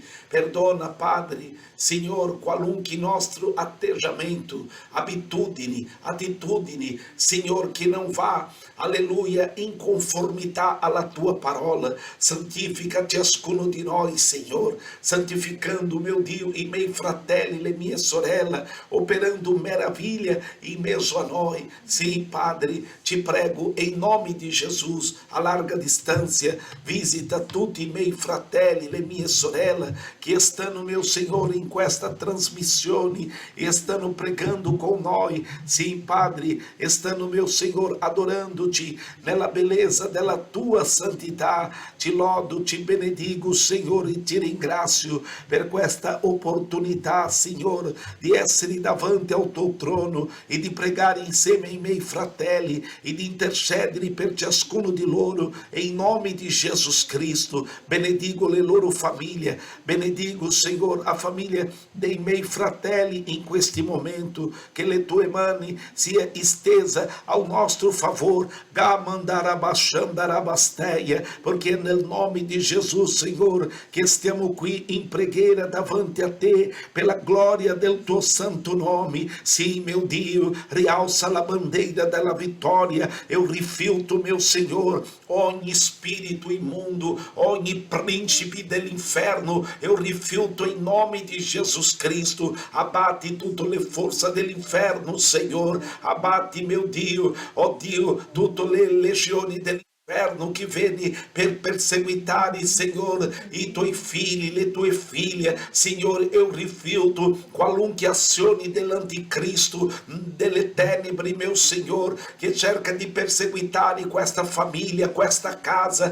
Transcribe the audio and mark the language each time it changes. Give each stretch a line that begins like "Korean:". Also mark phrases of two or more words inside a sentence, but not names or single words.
Italian: Perdona, Padre, Signor, qualunque nostro atteggiamento, attitudini, Signor, che non va, alleluia, in conformità alla tua parola. Santifica ciascuno di noi, Signor, santificando,
Portuguese: meu Dio,
Italian: i miei fratelli, le mie sorelle, operando meraviglia in mezzo a noi. Sim, Padre, ti prego,
Portuguese: em nome de Jesus, a larga distância,
Italian: visita tutti i miei fratelli, le mie sorelle, che stanno,
Portuguese: meu Senhor,
Italian: in questa trasmissione, e stanno pregando con noi. Sim, Padre, stanno,
Portuguese: meu Senhor, adorando-te
Italian: nella bellezza della tua santità. Ti lodo, ti benedigo, Senhor, e ti ringrazio per questa opportunità, Signor, di essere davanti ao tuo trono e di pregare insieme ai miei fratelli e di intercedere per ciascuno di loro, e in nome di Gesù Cristo benedigo le loro famiglie, benedigo, Signor, a famiglia dei miei fratelli in questo momento, che le tue mani sia estesa ao nostro favor, gamandarabashandarabasteia,
Portuguese: porque é
Italian: nel nome di Gesù, Signor, che stiamo qui in preghiera davanti a te,
Portuguese: pela glória
Italian: del tuo santo nome.
Portuguese: Sim, meu Dio, realça a bandeira
Italian: della vittoria.
Portuguese: Eu rifiltro, meu Senhor,
Italian: ogni spirito imundo, ogni príncipe dell'inferno,
Portuguese: eu rifiltro em nome de Jesus Cristo.
Italian: Abate tutte le forze dell'inferno, Senhor, abate,
Portuguese: meu Dio,
Italian: oh Dio, tutte le legioni dell'inferno che vieni per perseguitare, Senhor, i tuoi figli, le tue figlie. Signore,
Portuguese: eu rifiltro
Italian: qualunque azione dell'anticristo, delle tenebre,
Portuguese: meu Senhor,
Italian: che cerca di perseguitare questa famiglia, questa casa.